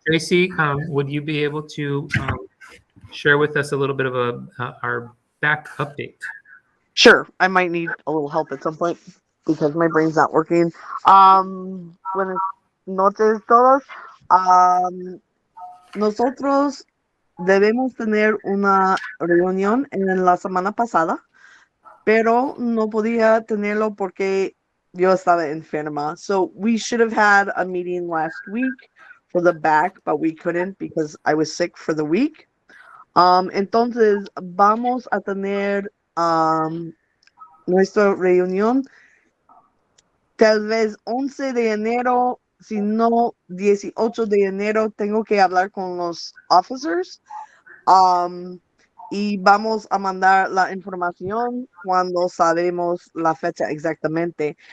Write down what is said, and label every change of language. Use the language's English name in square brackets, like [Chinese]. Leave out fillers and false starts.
[English] Tracy, would you be able to share with us a little bit of our back update? Sure, I might need a little help at some point because my brain's not working. [Spanish] Buenas noches todos. Nosotros debemos tener una reunión en la semana pasada, pero no podía tenerlo porque yo estaba enferma. [English] So we should have had a meeting last week for the back, but we couldn't because I was sick for the week. [Spanish] Entonces vamos a tener nuestra reunión tal vez 11 de enero, si no 18 de enero. Tengo que hablar con los officers. Y vamos a mandar la información cuando sabemos la fecha exactamente.